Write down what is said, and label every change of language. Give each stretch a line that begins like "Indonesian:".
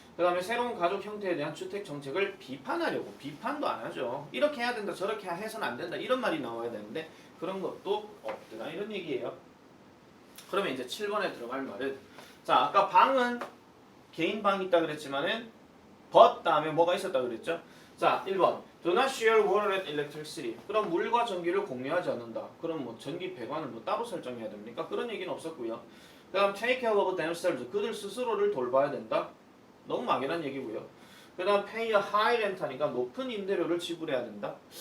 Korean: 그 다음에 새로운 가족 형태에 대한 주택 정책을 비판하려고 비판도 안 하죠. 이렇게 해야 된다 저렇게 해서는 안 된다 이런 말이 나와야 되는데 그런 것도 없더라 이런 얘기예요. 그러면 이제 7번에 들어갈 말은 자 아까 방은 개인 방이 있다 그랬지만은 but 다음에 뭐가 있었다 그랬죠?
English: 자 1번 Do not share water and electricity.
Korean: 그럼 물과 전기를 공유하지 않는다. 그럼 뭐 전기 배관을 뭐 따로 설정해야 됩니까? 그런 얘기는 없었고요. 그 다음 take care of themselves. 그들 스스로를 돌봐야 된다. 너무 막연한 얘기고요. 그 다음 pay a high rent 하니까 높은 임대료를 지불해야 된다?